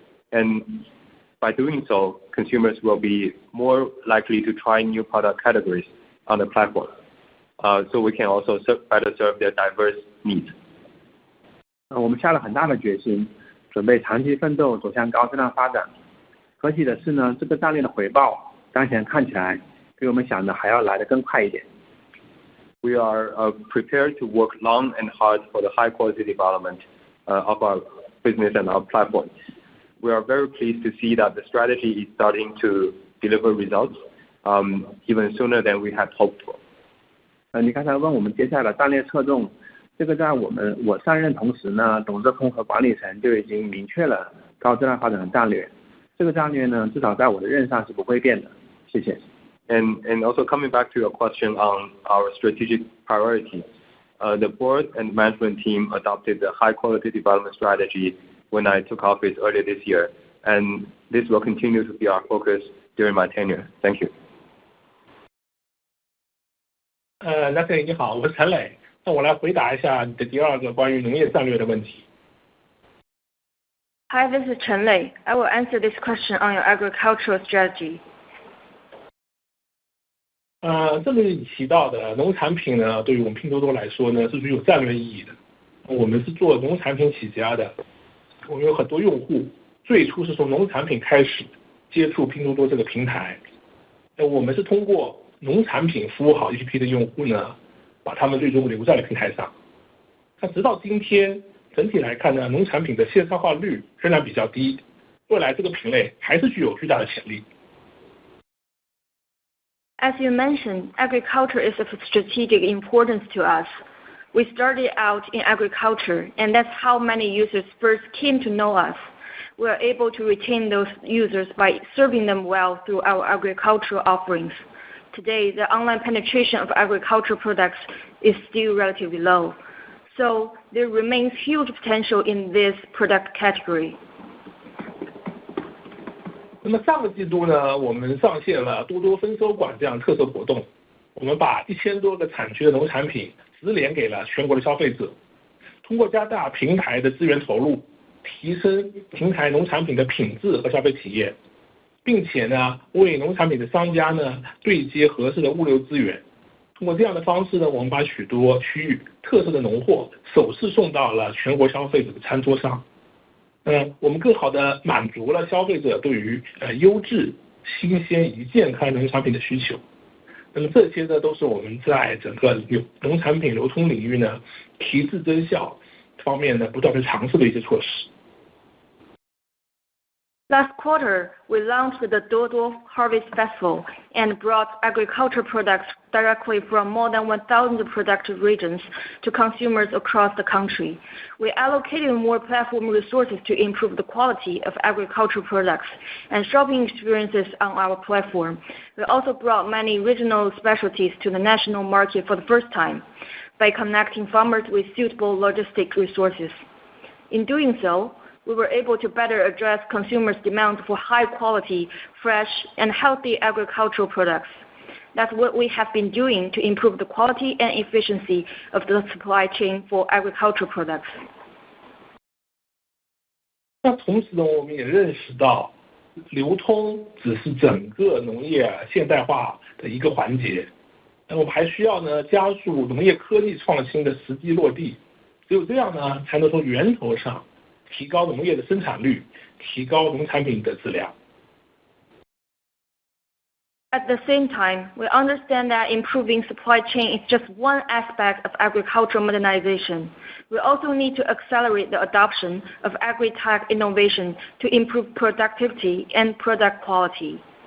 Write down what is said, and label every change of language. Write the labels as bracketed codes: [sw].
[en] And by doing so, consumers will be more likely to try new product categories on the platform. So we can also better serve their diverse needs. [zh] 我们下了很大的决心，准备长期奋斗走向高质量发展。可喜的是呢，这个战略的回报当前看起来比我们想的还要来得更快一点。 [en] We are prepared to work long and hard for the high quality development of our business and our platform. We are very pleased to see that the strategy is starting to deliver results even sooner than we had hoped for. [zh] 你刚才问我们接下来的战略侧重，这个在我上任同时呢，董事会和管理层就已经明确了高质量发展的战略。这个战略呢，至少在我的任上是不会变的。谢谢。 [en] And also coming back to your question on our strategic priorities, the board and management team adopted the high quality development strategy when I took office earlier this year, and this will continue to be our focus during my tenure. Thank you. [zh] Nathan 你好，我是陈磊，那我来回答一下你的第二个关于农业战略的问题。 [en] Hi, this is Chen Lei. I will answer this question on your agricultural strategy. [zh] 这里你提到的农产品呢，对于我们拼多多来说呢，是具有战略意义的。我们是做农产品起家的，我们有很多用户最初是从农产品开始接触拼多多这个平台。我们是通过农产品服务好一批的用户呢，把他们最终留在了平台上。那直到今天，整体来看呢，农产品的线上化率仍然比较低，未来这个品类还是具有巨大的潜力。 [en] As you mentioned, agriculture is of strategic importance to us. We started out in agriculture, and that's how many users first came to know us. We are able to retain those users by serving them well through our agricultural offerings. Today, the online penetration of agricultural products is still relatively low, so there remains huge potential in this product category. [zh] 那么上个季度呢，我们上线了多多分收馆这样特色活动，我们把1000多个产区的农产品直连给了全国的消费者。通过加大平台的资源投入，提升平台农产品的品质和消费体验，并且呢，为农产品的商家呢对接合适的物流资源。通过这样的方式呢，我们把许多区域特色的农货首次送到了全国消费者的餐桌上。我们更好地满足了消费者对于优质、新鲜以及健康农产品的需求。那么这些呢，都是我们在整个农产品流通领域呢提质增效方面呢不断去尝试的一些措施。 [en] Last quarter, we launched the Duoduo Harvest Festival and brought agriculture products directly from more than 1,000 productive regions to consumers across the country. We allocated more platform resources to improve the quality of agricultural products and shopping experiences on our platform. We also brought many regional specialties to the national market for the first time by connecting farmers with suitable logistic resources. In doing so, we were able to better address consumers' demand for high-quality, fresh, and healthy agricultural products. That's what we have been doing to improve the quality and efficiency of the supply chain for agricultural products. [zh] 那同时呢，我们也认识到，流通只是整个农业现代化的一个环节。那我们还需要呢加速农业科技创新的实际落地，只有这样呢，才能从源头上提高农业的生产率，提高农产品的质量。 [en] At the same time, we understand that improving supply chain is just one aspect of agricultural modernization. We also need to accelerate the adoption of agri-tech innovation to improve productivity and product quality.